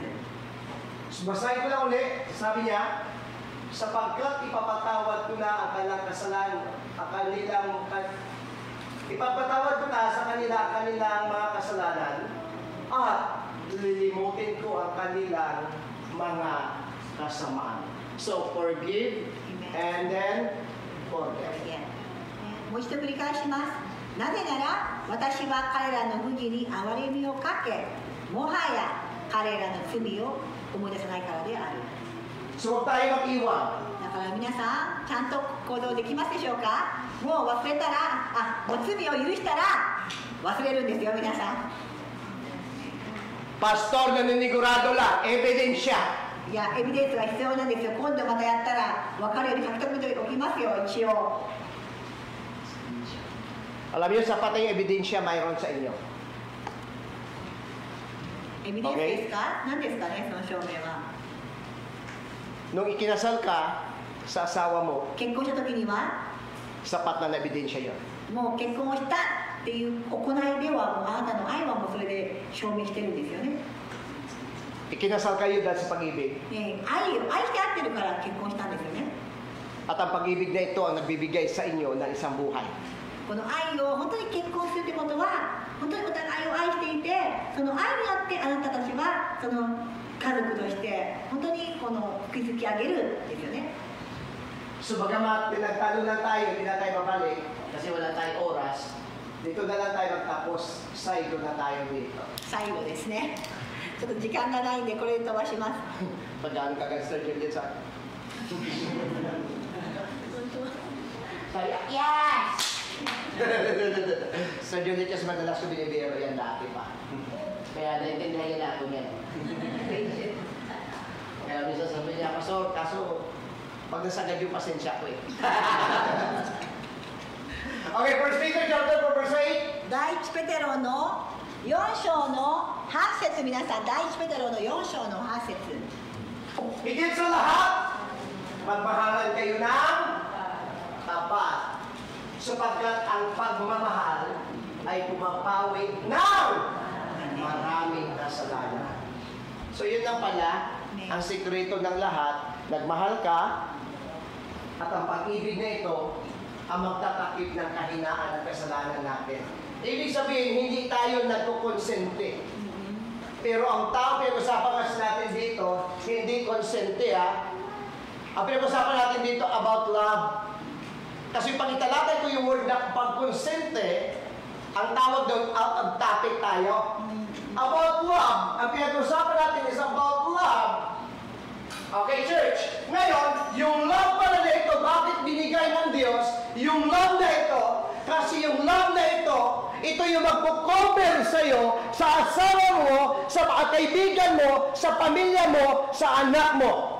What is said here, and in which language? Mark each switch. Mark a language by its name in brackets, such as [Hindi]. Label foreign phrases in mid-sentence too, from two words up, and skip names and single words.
[Filipino] Basahin ko na uli. Sabi niya, sapagkat ipapatawad ko na ang kanilang kasalanan, ipapatawad ko na sa kanila ang kanilang mga kasalanan at lilimutin ko ang kanilang mga kasamaan. [English] So, forgive and then forget. [Japanese] もう一度繰り返します。なぜなら私は彼らの不義に憐れみをかけ、もはや彼らの罪を思い出さないからである。 [Filipino] So, huwag tayo mag-iwan. [Japanese] だから皆さん、ちゃんと行動できますでしょうか？もう忘れたら、もう罪を許したら忘れるんですよ、皆さん。 [Filipino] Pastor, naninigurado lang. Ebidensya. [Japanese] いや、エビデンスが必要なんですよ。今度またやったら分かるように書き留めておきますよ、一応。 [Filipino] Alam niyo, sapat na yung ebidensya mayroon sa inyo. [Japanese] エビデンスですか？何ですかね、その証明は。 [Filipino] Nung ikinasal ka sa asawa mo, [Japanese] 結婚した時には、 [Filipino] sapat na ebidensya yon. [Japanese] もう結婚をしたっていう行いでは、もうあなたの愛はもうそれで証明してるんですよね。 [Filipino] Ikinasal kayo dahil sa pag-ibig. [Japanese] 愛して合ってるから結婚したんですよね。 [Filipino] At ang pag-ibig na ito ang nagbibigay sa inyo ng isang buhay. [Japanese] この愛を本当に結婚するってことは、本当にお互いを愛していて、その愛によってあなたたちはその家族として本当にこの築き上げるんですよね。 [Filipino] So bagamat pinagtalo lang tayo, hindi na tayo babalik kasi wala tayong oras, dito na lang tayo magtapos, saido na tayo dito. [Japanese] 最後ですね。ちょっと時間がないんでこれで飛ばします。 [Filipino] Pagkaan ka kay Sir Juliet sa Saya, yes! Sir Juliet kasi madalas ko binibiro yan dati pa. Kaya naintindihan niya ako yan. Kaya minsan sabi niya, kaso pag nasagad yung pasensya ko eh. [English] Okay, First Peter chapter 4 verse 8. [Japanese] 第一ペテロの4章の 8節、皆さん、第一ペテロの4章の8節。 [Filipino] Higit sa lahat, magmahalan kayo ng tapat. Sapagkat ang pagmamahal ay pumapawi ng maraming kasalanan. So yun lang pala, ang sikreto ng lahat, nagmahal ka, at ang pag-ibig na ito, ang magtatakip ng kahinaan at kasalanan natin. Ibig sabihin, hindi tayo nagkukonsente. Pero ang tao, pinag-usapan kasi natin dito, hindi konsente ha. Ang pinag-usapan natin dito [English] about love. [Filipino] Kasi pag italakay ko yung word na pagkonsente, ang tawag doon, [English] out of topic tayo. About love. [Filipino] Ang pinag-usapan natin is [English] about love. Okay, church? [Filipino] Ngayon, yung love pala na ito, bakit binigay ng Diyos? Yung love na ito, kasi yung love na ito yung magpo-cover sa'yo, sa asawa mo, sa mga kaibigan mo, sa pamilya mo, sa anak mo.